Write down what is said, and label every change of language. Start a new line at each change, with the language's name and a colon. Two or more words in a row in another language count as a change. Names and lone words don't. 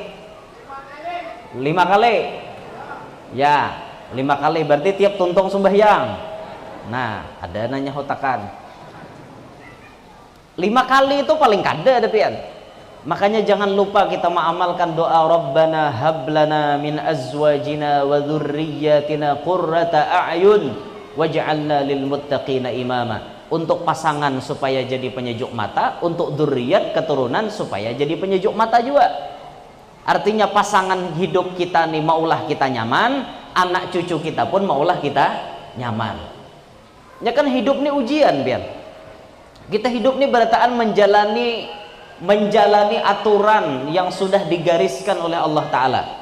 Banjar: 5 kali. Ya, 5 kali berarti tiap tuntung sembahyang. Nah, ada nanya hotakan 5 kali itu paling kada ada pian. Makanya jangan lupa kita mengamalkan doa
Arabic: ربنا هب لنا من أزواجنا وذرياتنا قرة أعين واجعلنا للمتقين إماما.
Banjar: Untuk pasangan supaya jadi penyejuk mata, untuk dzurriyyat keturunan supaya jadi penyejuk mata juga. Artinya pasangan hidup kita nih maulah kita nyaman, anak cucu kita pun maulah kita nyaman. Ya kan hidup nih ujian biar. Kita hidup nih berataan menjalani aturan yang sudah digariskan oleh Allah Ta'ala.